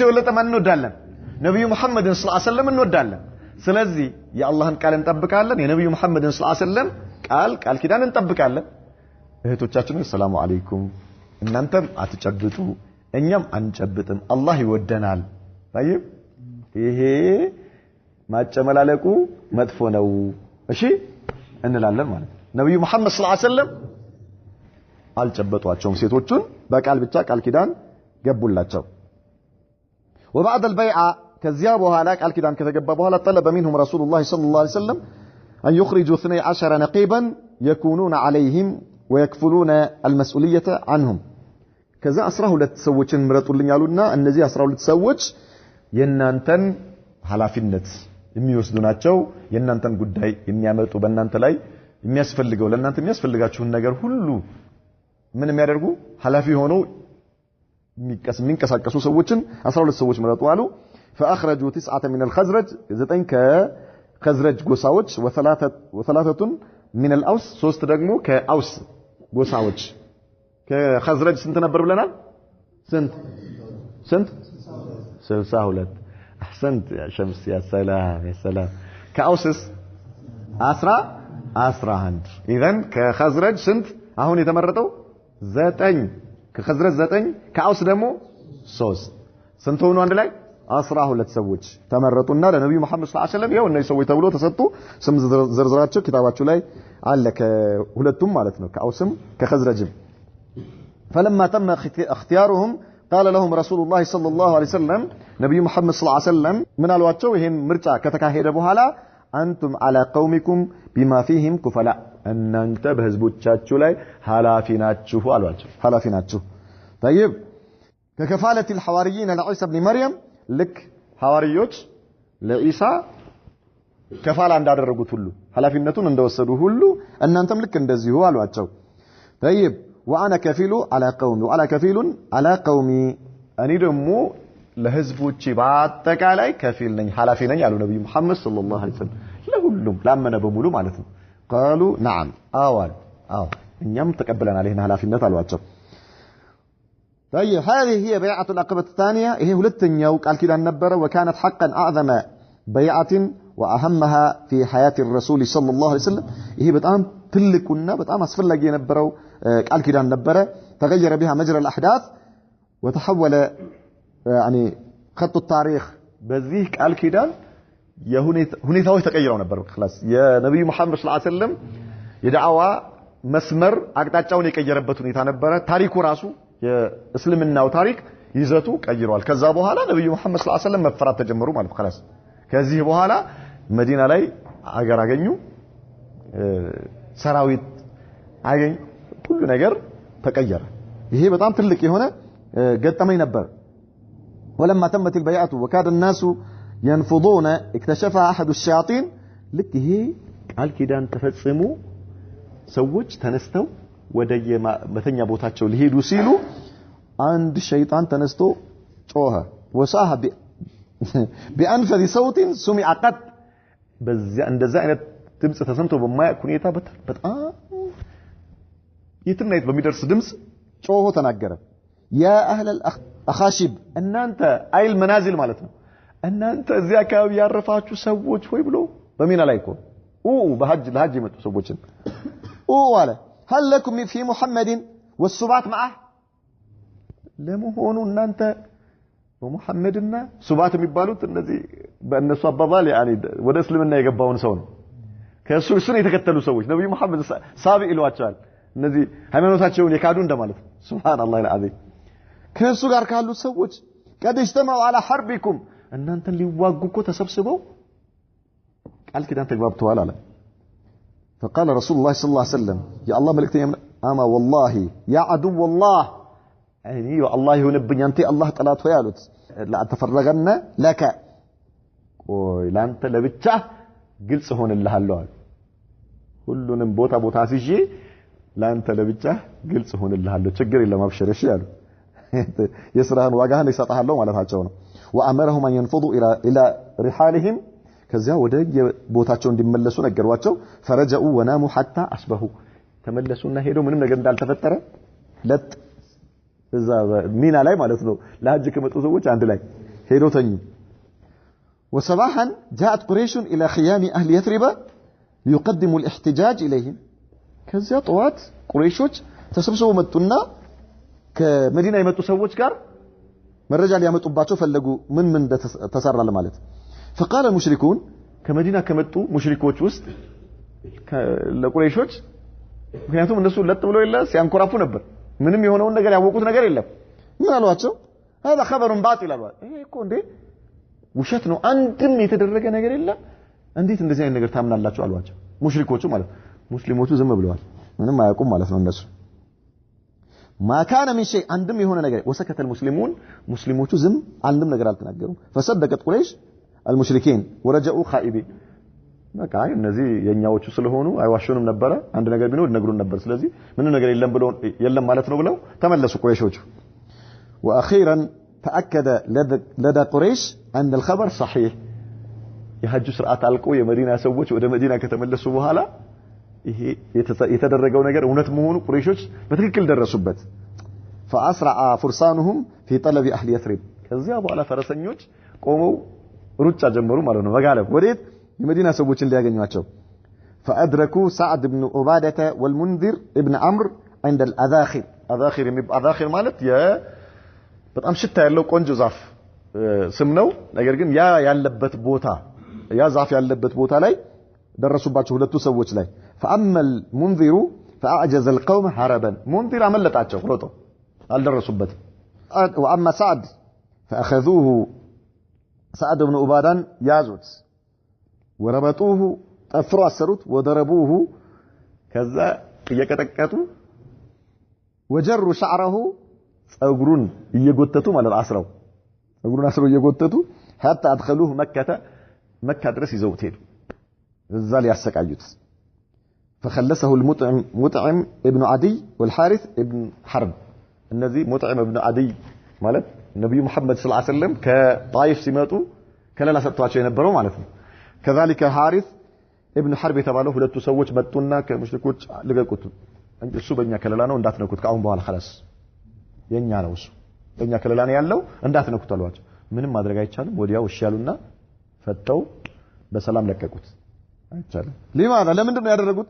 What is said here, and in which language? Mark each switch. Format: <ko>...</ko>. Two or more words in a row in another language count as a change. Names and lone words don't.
<am>የበለጠ ማን እንወዳለን ነብዩ መሐመድን</am> <ar>صلى الله عليه وسلم</ar> <am>እንወዳለን ስለዚህ የአላህን ቃል እንጠብቃለን የነብዩ መሐመድን</am> <ar>صلى الله عليه وسلم</ar> <am>ቃል ኪዳን እንጠብቃለን እህቶቻችን</am> <ar>سلام عليكم</ar> <am>እናንተም አትጨብጡ እኛም አንጨብጥም አላህ ይወደናል طيب ይሄ ማጨመላለቁ መጥፎ ነው እሺ እንላለን ማለት ነብዩ መሐመድ</am> <ar>صلى الله عليه وسلم</ar> <am>አልጨበጧቸውም ሴቶቹን በቃል ብቻ ቃል ኪዳን ገቡላቸው</am> <ar>وبعد البيعه</ar> <am>ከዚያ በኋላ ቃል ኪዳን ከተገባ በኋላ</am> <ar>طلب منهم رسول الله صلى الله عليه وسلم ان يخرجوا 12 نقيبا يكونون عليهم ويكفلون المسؤوليه عنهم</ar> <am>ከዛ 12 ሰዎችን ምረጡልኝ አሉና እነዚህ 12 ሰዎች የናንተን ኃላፊነት የሚወስዱ ናቸው የናንተን ጉዳይ የሚያመጡ በእናንተ ላይ የሚያስፈልገው ለእናንተ የሚያስፈልጋችሁን ነገር ሁሉ ምን የሚያደርጉ ኃላፊ ሆነው የሚንቀሳቀሱ ሰዎችን 12 ሰዎች መረጡ አሉ</am> <ar>فاخرجوا 9 من الخزرج</ar> <am>9 ከኸዝረጅ ጎሳዎች</am> <ar>وثلاثة من الأوس</ar> <am>ሶስት ደግሞ ከአውስ ጎሳዎች ከኸዝረጅ ስንት ነበር ብለናል ስንት</am> <ar>62 احسنت يا شمس يا سلام يا سلام كأوسس 11 اذا</ar> <am>ከኸዝረጅ ስንት አሁን የተመረጠው 9 ከኸዝረጅ 9 ከአውስ ደግሞ 3 ስንት ሆኑ አንድ ላይ 12 ሰዎች ተመረጡና ለነብዩ መሐመድ</am> <ar>صلى الله عليه وسلم</ar> <am>ያው እነዚህ ሰዎች ተብሎ ተሰጡ ስም ዝርዝራቸው ኪታባቸው ላይ አለ ከሁለቱም ማለት ነው ከአውስም ከኸዝረጅም</am> <ar>فلما تم اختيارهم قال لهم رسول الله صلى الله عليه وسلم نبي محمد صلى الله عليه وسلم من</ar> <am>አሏቸው ይሄን ምርጫ ከተካሄደ በኋላ አንቱም</am> <ar>على قومكم بما فيهم كفلاء</ar> <am>እናንተ በህዝቦቻችሁ ላይ ኃላፊ ናችሁ አሏቸው ኃላፊ ናችሁ</am> <ar>طيب ككفالة الحواريين لعيسى ابن مريم لك</ar> <am>حواريዎች ለኢሳ ከፋላ እንዳደረጉት ሁሉ ኃላፊነቱን እንደወሰዱ ሁሉ እናንተም ልክ እንደዚሁ አሏቸው</am> <ar>طيب وانا كفيل على قومي وعلى كفيل على قومي اني</ar> <am>ደሞ ለህዝቦቼ በአጠቃላይ ከፊል ነኝ ኃላፊ ነኝ አሉ ነብዩ መሐመድ</am> <ar>صلى الله عليه وسلم</ar> <am>ለሁሉም ላመነ በሙሉ ማለት ነው</am> <ar>قالوا نعم</ar> <am>አዋል እኛም ተቀበለናል ይሄን ኃላፊነት አሏቸው</am> <ar>طيب هذه هي بيعة العقبة الثانية هي</ar> <am>ሁለተኛው ቃል ኪዳን</am> <ar>ነበረ وكانت حقا اعظم بيعة واهمها في حياة الرسول صلى الله عليه وسلم هي</ar> <am>በጣም ትልቁና በጣም አስፈላጊ የነበረው ቃል ኪዳን ነበረ</am> <ar>تغير بها مجرى الاحداث وتحول يعني خط التاريخ</ar> <am>በዚህ ቃል ኪዳን ሁኔታዎች ተቀይረው ነበር خلاص የነብዩ መሐመድ</am> <ar>صلى الله عليه وسلم</ar> <am>የዳዕዋ መስመር አቅጣጫውን የቀየረበት ሁኔታ ነበረ ታሪኩ ራሱ የእስልምናው ታሪክ ይዘቱ ቀይሯል ከዛ በኋላ ነብዩ መሐመድ</am> <ar>صلى الله عليه وسلم</ar> <am>መፈራት ተጀመሩ ማለት خلاص ከዚህ በኋላ መዲና ላይ አገር አገኙ ሰራዊት አገኝ ሁሉ ነገር ተቀየረ ይሄ በጣም ትልቅ የሆነ ገጠመኝ ነበር ولما</am> <ar>تمت البيعة وكاد الناس ينفضون اكتشفها احد الشياطين لك</ar> <am>ይሄ ቃል ኪዳን ተፈጽሞ ሰዎች ተነስተው ወደየ መተኛ ቦታቸው ሊሄዱ ሲሉ አንድ ሸይጣን ተነስቶ ጮኸ</am> <ar>وصاح بأنفذ صوت سمع قط</ar> <am>በዚያ እንደዛ አይነት ድምጽ ተሰምቶ በማያውቅ ሁኔታ በጣም የትናይት በሚደርስ ድምጽ ጮሆ ተናገረ</am> <ar>يا أهل الأخاشب</ar> <am>እናንተ አይል መናዚል ማለት ነው እናንተ እዚያ አካባቢ ያረፋችሁ ሰዎች ሆይ ብሎ በሚና ላይ እኮ ለሐጅ የመጡ ሰዎችን አለ</am> <ar>هل لكم في محمد والسبات معه</ar> <am>ለመሆኑ እናንተ በሙሐመድና ሱባት የሚባሉት እነዚህ በእነሱ አባባል ያኒ ወደ እስልምና የገባውን ሰው ነው ከሱ እሱን የተከተሉ ሰዎች ነብዩ መሐመድ ሳቢ ይሏቸዋል እነዚህ ሃይማኖታቸውን የካዱ እንደማለት</am> <ar>سبحان الله العظيم</ar> <am>ከሱ ጋር ካሉ ሰዎች</am> <ar>قد اجتمعوا على حربكم</ar> <am>እናንተን ሊዋጉ እኮ ተሰብስበው ቃል ኪዳን ተግባብተዋል አለ</am> <ar>فقال رسول الله صلى الله عليه وسلم يا الله ملكتني اما والله يا عدو والله يعني والله يهونبኝ</ar> <am>አንተ አላህ ጠላት ሆይ አሉት</am> <ar>لا تفرغنا لك</ar> <am>ላንተ ለብቻ ግልጽ ሆነልሃለሁ አለ ሁሉንም ቦታ ሲጂ ላንተ ለብቻ ግልጽ ሆነልሃለሁ ችግር የለም አብሽር እሺ አሉ የስራህን ዋጋህን ይሰጣሃለሁ ማለታቸው ነው</am> <ar>وامرهم ان ينفضوا الى رحالهم</ar> <am>ከዚያ ወደ ቦታቸው እንዲመለሱ ነገሯቸው</am> <ar>فرجعوا وناموا حتى اصبحوا</ar> <am>ተመለሱና ሄደው ምንም ነገር እንዳልተፈጠረ ለጥ እዛ ሚና ላይ ማለት ነው ለሐጅ ከመጡ ሰዎች አንድ ላይ ሄደው ተኙ</am> <ar>وصباحا جاءت قريش الى خيام اهل يثرب ليقدموا الاحتجاج اليهم</ar> <am>ከዚያ ጠዋት ቁረይሾች ተሰብስበው መጡና ከመዲና የመጡ ሰዎች ጋር መረጃ ሊያመጡባቸው ፈለጉ ምን ተሰራለ ማለት</am> <ar>فقال المشركون</ar> <am>ከመዲና ከመጡ ሙሽሪኮች ውስጥ ለቁረይሾች ምክንያቱም እነሱ ለጥ ብለው ይላ ሲያንኮራፉ ነበር ምንም የሆነውን ነገር ያወቁት ነገር የለም ምን አሏቸው</am> <ar>هذا خبر باطل</ar> <am>አሏ ይሄ እኮ እንዴ ውሸት ነው አንድም የተደረገ ነገር የለም እንዴት እንደዚህ አይነት ነገር ታምናላችሁ አሏቸው ሙሽሪኮቹ ማለት ሙስሊሞቹ ዝም ብለዋል ምንም አያውቁም ማለት ነው እነሱ</am> <ar>ما كان من شيء عندهم</ar> <am>የሆነ ነገር</am> <ar>وسكت المسلمون</ar> <am>ሙስሊሞቹ ዝም አንድም ነገር አልተናገሩም</am> <ar>فصدقت قريش المشركين ورجعوا خائبين</ar> <am>በቃ እነዚህ የኛዎቹ ስለሆኑ አይዋሹንም ነበር አንድ ነገር ቢኖር ነግሩን ነበር ስለዚህ ምንም ነገር የለም ማለት ነው ብለው ተመለሱ ቁረይሾቹ</am> <ar>واخيرا تاكد لدى قريش ان الخبر صحيح</ar> <am>የሐጅ ስርዓት አልቆ የመዲና ሰዎች ወደ መዲና ከተመለሱ በኋላ ይሄ የተደረገው ነገር እውነት መሆኑ ቁረይሾች በትክክል ደረሱበት</am> <ar>فأسرع فرسانهم في طلب أهل يثرب</ar> <am>ከዚያ በኋላ ፈረሰኞች ቆመው ሩጫ ጀመሩ ማለት ነው መጋለብ ወዴት የመዲና ሰዎችን ሊያገኙአቸው</am> <ar>فأدركوا سعد بن عبادة والمنذر ابن عمرو عند الأذاخر أذاخر</ar> <am>ማለት በጣም ሽታ ያለው ቆንጆ ዛፍ ስም ነው ነገር ግን ያ ያለበት ቦታ ያ ዛፍ ያለበት ቦታ ላይ ደረሱባቸው ሁለቱ ሰዎች ላይ</am> <ar>فأما المنذر فأعجز القوم هربا</ar> <am>منذر አመለጣቸው ሮጦ አልደረሱበት</am> <ar>وأما سعد فأخذوه سعد بن عبادة</ar> <am>ያዙት وربطوه ጠፍሮ አሰሩት وضربوه ከዛ እየቀጠቀጡ</am> <ar>وجروا شعره</ar> <am>ጸጉሩን እየጎተቱ ማለት አስረው ጸጉሩን አስረው እየጎተቱ</am> <ar>حتى ادخلوه مكة</ar> <am>ድረስ ይዘውት ሄዱ እዛ ሊያሰቃዩት</am> <ar>فخلصه المطعم ابن عدي والحارث ابن حرب</ar> <am>እነዚህ ሙጥዒም ኢብኑ አዲይ ማለት ነብዩ መሐመድ ሰለላሁ ዐለይሂ ወሰለም ከጣይፍ ሲመጡ ከለላ ሰጥቷቸው የነበረው ማለት ነው</am> <ar>كذلك حارث ابن حرب</ar> <am>የተባለው ሁለቱ ሰዎች መጡና ከሙሽሪኮች ልቀቁት እሱ በእኛ ከለላ ነው እንዳትነኩት ካሁን በኋላ خلاص የኛ ነው እሱ በእኛ ከለላ ነው ያለው እንዳትነኩት አሏቸው ምንም ማድረግ አይቻልም ወዲያው እሺ ያሉና ፈተው በሰላም ለቀቁት አይቻልም لماذا ለምንድን ነው ያደረጉት</am>